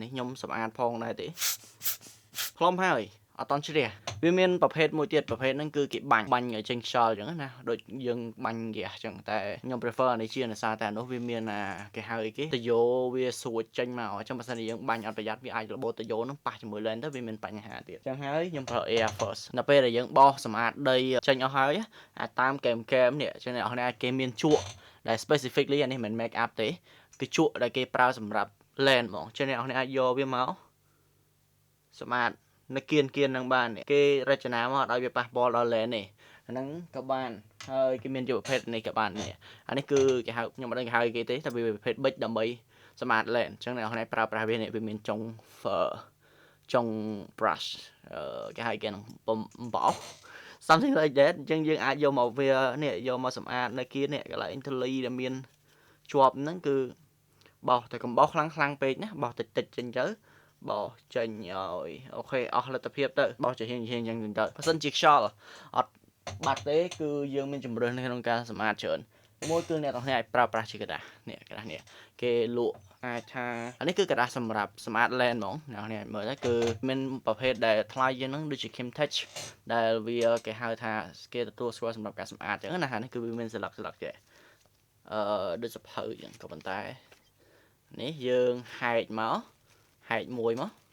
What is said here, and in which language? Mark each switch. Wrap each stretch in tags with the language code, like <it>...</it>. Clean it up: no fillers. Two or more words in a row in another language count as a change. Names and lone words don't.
<km>នេះខ្ញុំសម្អាតផងដែរទេផ្លុំហើយអត់តន់ជ្រះវាមានប្រភេទមួយទៀតប្រភេទហ្នឹងគឺគេបាញ់ឲ្យចេញខ្យល់អញ្ចឹងណាដូចយើងបាញ់ហ្គាសអញ្ចឹងតែខ្ញុំ prefer អានេះជាដោយសារតែអានោះវាមានគេហៅអីគេតយោវាស្រួចចេញមកអញ្ចឹងបើសិនជាយើងបាញ់អត់ប្រយ័ត្នវាអាចរបូតតយោហ្នឹងប៉ះជាមួយ lens ទៅវាមានបញ្ហាទៀតអញ្ចឹងហើយខ្ញុំប្រើ</km> <en>air first</en> <km>នៅពេលដែលយើងបោសសម្អាតដីចេញអស់ហើយអាចតាមកែមនេះអញ្ចឹងអ្នកនរគ្នាគេមានជក់ ដែល specifically អានេះមិន</km> <en>make up</en> <km>ទេគឺជក់ដែលគេប្រើសម្រាប់ land ហ្មងចឹងអ្នកនរអាចយកវាមកសម្អាតនៅគៀននឹងបានគេរចនាមកឲ្យវាប៉ះពាល់ដល់ land ទេអាហ្នឹងក៏បានហើយគេមានជាប្រភេទនេះក៏បាននេះអានេះគឺគេ ហៅខ្ញុំអត់ដឹងគេហៅគេទេតែវាប្រភេទ big ដើម្បីសម្អាត land អញ្ចឹងអ្នកនរប្រើប្រាស់វានេះវាមានចុង brush គេហៅគេនឹងបំបោ</km> <en>something like that</en> <km>អញ្ចឹងយើងអាចយកមកវានេះយកមកសម្អាតនៅ គៀននេះកន្លែងធូលីដែលមានជាប់ហ្នឹងគឺបោសតែកុំបោសខ្លាំងពេកណាបោសតិចចេញទៅបោសចេញឲ្យអូខេអស់លទ្ធ ភាពទៅបោសជាហៀងអញ្ចឹងទៅបើសិនជាខ្យល់អត់បាត់ទេគឺយើងមានជំរឿននៅក្នុងការសម្អាតច្រើនមួយគឺអ្នកទាំងនេះអាចប្រើប្រាស់ជាក្រដាសនេះក្រដាសនេះគេលក់អាចថាអានេះគឺក្រដាសសម្រាប់សម្អាត land ហ្មងអ្នកនេះមើលទៅគឺមានប្រភេទដែលថ្លៃជាងហ្នឹងដូចជា Kimtech ដែលវាគេហៅថាគេទទួលស្គាល់សម្រាប់ការសម្អាតអញ្ចឹងណានេះគឺវាមានស្លឹកចេះដូចសភៅអញ្ចឹងក៏ប៉ុន្តែនេះយើងហែកមួយមក</km>